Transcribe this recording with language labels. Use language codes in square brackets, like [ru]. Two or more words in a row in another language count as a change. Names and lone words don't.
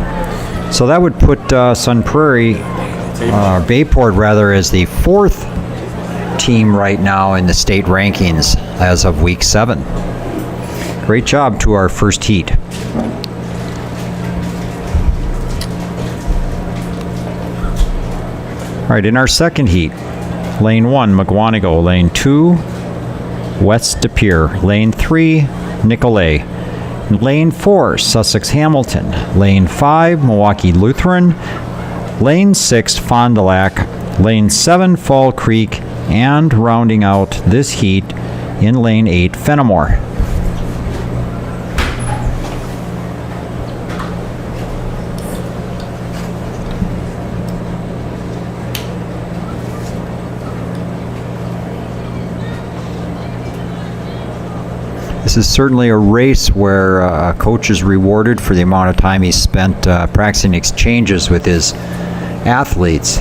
[en] So that would put Sun Prairie, Bayport rather, as the fourth team right now in the state rankings as of week 7. Great job to our first heat. All right, in our second heat, lane 1, McGuanago, lane 2, West De Pere, lane 3, Nicolay, lane 4, Sussex Hamilton, lane 5, Milwaukee Lutheran, lane 6, Fond du Lac, lane 7, Fall Creek, and rounding out this heat in lane 8, Fenimore. This is certainly a race where a coach is rewarded for the amount of time he spent practicing exchanges with his athletes.